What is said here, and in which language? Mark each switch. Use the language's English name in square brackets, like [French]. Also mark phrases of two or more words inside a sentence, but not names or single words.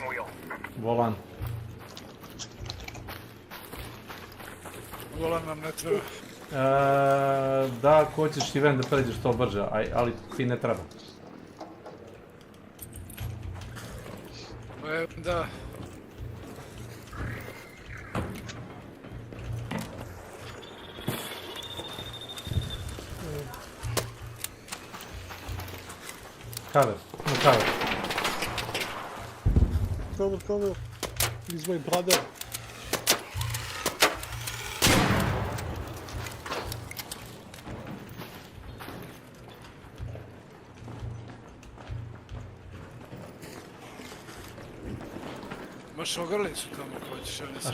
[Serbian] Volan. Volan nam ne treba. Da, ako hoćeš ti ven da pređeš to brže, ali ti ne treba. Da. [English] Cover, no cover. Cover. He's my brother. [Serbian] Imaš ogrlicu tamo ako hoćeš, ja nisam.